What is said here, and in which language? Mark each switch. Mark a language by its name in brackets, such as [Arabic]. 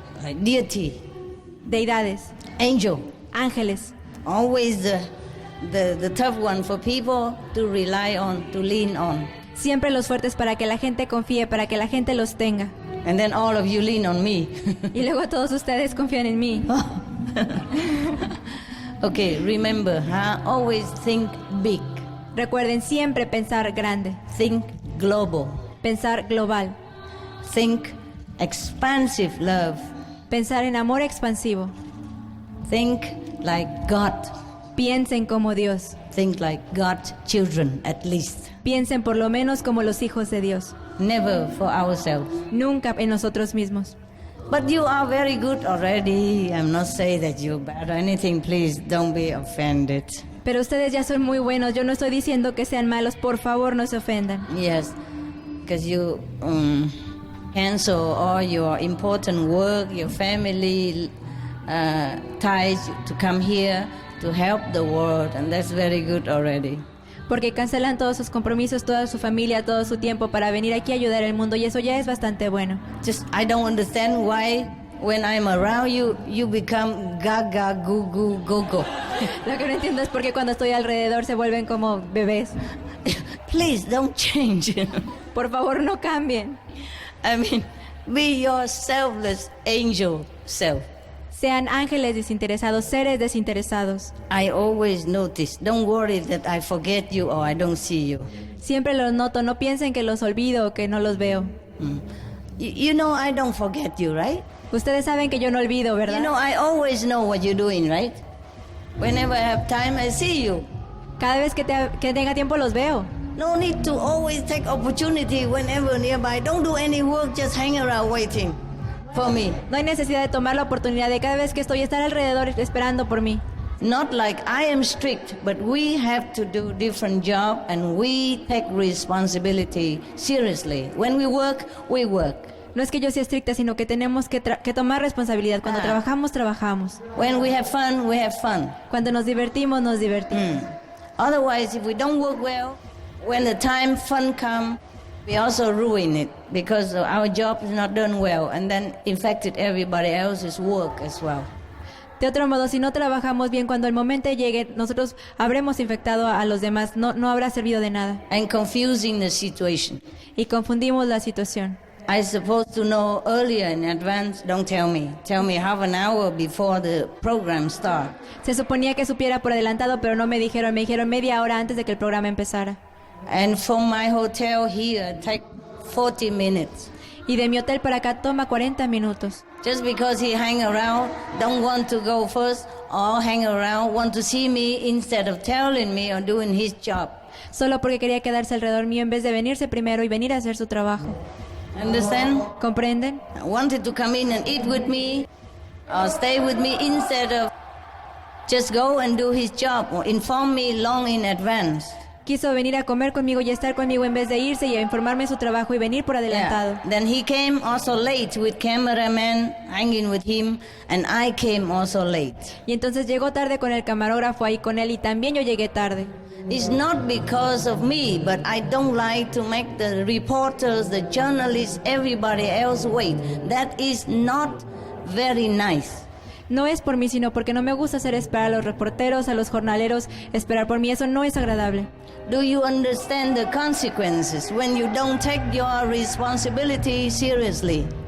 [English] Like deity. [Spanish] Deidades. [English] Angel. [Spanish] Ángeles. [English] Always the tough one for people to rely on, to lean on. [Spanish] Siempre los fuertes para que la gente confíe, para que la gente los tenga. [English] And then all of you lean on me. [Spanish] Y luego todos ustedes confían en mí. [English] Okay, remember, always think big. [Spanish] Recuerden siempre pensar grande. [English] Think global. [Spanish] Pensar global. [English] Think expansive love. [Spanish] Pensar en amor expansivo. [English] Think like God. [Spanish] Piensen como Dios. [English] Think like God's children, at least. [Spanish] Piensen por lo menos como los hijos de Dios. [English] Never for ourselves. [Spanish] Nunca en nosotros mismos. [English] But you are very good already. I'm not saying that you're bad or anything. Please don't be offended. [Spanish] Pero ustedes ya son muy buenos. Yo no estoy diciendo que sean malos. Por favor, no se ofendan. [English] Yes, because you cancel all your important work, your family ties to come here to help the world, and that's very good already. [Spanish] Porque cancelan todos sus compromisos, toda su familia, todo su tiempo para venir aquí a ayudar al mundo, y eso ya es bastante bueno. [English] Just I don't understand why when I'm around you, you become gaga, goo, goo, go, go. [Spanish] Lo que no entiendo es por qué cuando estoy alrededor se vuelven como bebés. [English] Please don't change. [Spanish] Por favor, no cambien. [English] I mean, be your selfless angel self. [Spanish] Sean ángeles desinteresados, seres desinteresados. [English] I always notice. Don't worry that I forget you or I don't see you. [Spanish] Siempre los noto. No piensen que los olvido o que no los veo. [English] You know I don't forget you, right? [Spanish] Ustedes saben que yo no olvido, ¿verdad? [English] You know I always know what you're doing, right? Whenever I have time, I see you. [Spanish] Cada vez que tenga tiempo los veo. [English] No need to always take opportunity whenever nearby. Don't do any work, just hang around waiting for me. [Spanish] No hay necesidad de tomar la oportunidad de cada vez que estoy estar alrededor esperando por mí. [English] Not like I am strict, but we have to do different job and we take responsibility seriously. When we work, we work. [Spanish] No es que yo sea estricta, sino que tenemos que tomar responsabilidad. Cuando trabajamos, trabajamos. [English] When we have fun, we have fun. [Spanish] Cuando nos divertimos, nos divertimos. [English] Otherwise, if we don't work well, when the time fun comes, we also ruin it because our job is not done well and then infected everybody else's work as well. [Spanish] De otro modo, si no trabajamos bien, cuando el momento llegue, nosotros habremos infectado a los demás, no habrá servido de nada. [English] And confusing the situation. [Spanish] Y confundimos la situación. [English] I supposed to know earlier in advance. Don't tell me. Tell me half an hour before the program starts. [Spanish] Se suponía que supiera por adelantado, pero no me dijeron media hora antes de que el programa empezara. [English] And from my hotel here, take 40 minutes. [Spanish] Y de mi hotel para acá toma 40 minutos. [English] Just because he hang around, don't want to go first, or hang around, want to see me instead of telling me or doing his job. [Spanish] solo porque quería quedarse alrededor mío en vez de venirse primero y venir a hacer su trabajo. [English] Understand? [Spanish] ¿Comprenden? [English] Wanted to come in and eat with me or stay with me instead of just go and do his job or inform me long in advance. [Spanish] Quiso venir a comer conmigo y estar conmigo en vez de irse y a informarme su trabajo y venir por adelantado. [English] Yeah. Then he came also late with cameraman hanging with him, and I came also late. [Spanish] Y entonces llegó tarde con el camarógrafo ahí con él y también yo llegué tarde. [English] It's not because of me, but I don't like to make the reporters, the journalists, everybody else wait. That is not very nice. [Spanish] No es por mí, sino porque no me gusta hacer esperar a los reporteros, a los jornaleros, esperar por mí. Eso no es agradable. [English] Do you understand the consequences when you don't take your responsibility seriously?